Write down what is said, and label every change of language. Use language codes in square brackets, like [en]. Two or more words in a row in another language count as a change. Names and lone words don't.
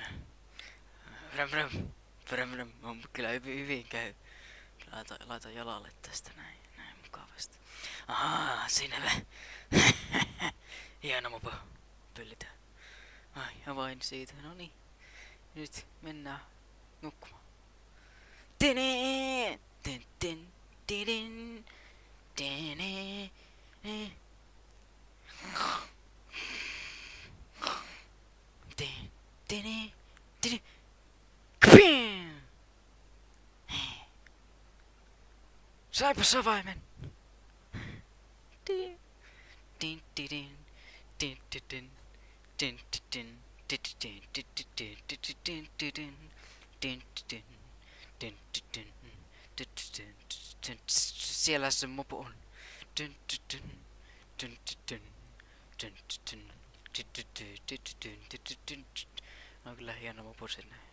[fi] Vrem vrem. Vrem vrem. On kyllä hyvin käy. Laita jalalle tästä näin mukavasti. Ahaa, sinne. Hieno mopo. Pöllitään. Ai, ja vain siitä. No niin. Nyt mennään nukkumaan. Tene! Ten ten tiden. Tene. Tene. Tene. Kpim! Saipa savaimen. Din din din din din din din siellä se mopo on. On kyllä hieno mopo sinne.